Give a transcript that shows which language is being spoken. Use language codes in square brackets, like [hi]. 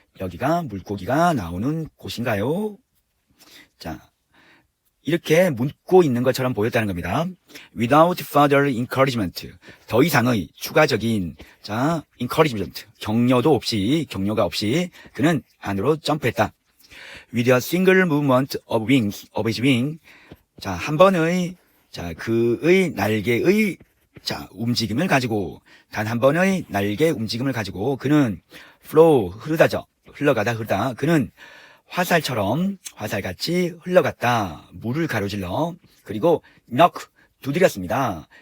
[ko] 여기가 물고기가 나오는 곳인가요? 자, 이렇게 묻고 있는 것처럼 보였다는 겁니다. [en] Without further encouragement. [ko] 더 이상의 추가적인, 자, encouragement. 격려가 없이 그는 안으로 점프했다. [en] With a single movement of his wing. [ko] 자, 한 번의, 자, 그의 날개의, 자, 움직임을 가지고, 단 한 번의 날개 움직임을 가지고, 그는 flow, 흘러가다. 그는 화살같이 흘러갔다. 물을 가로질러. 그리고 knock, 두드렸습니다.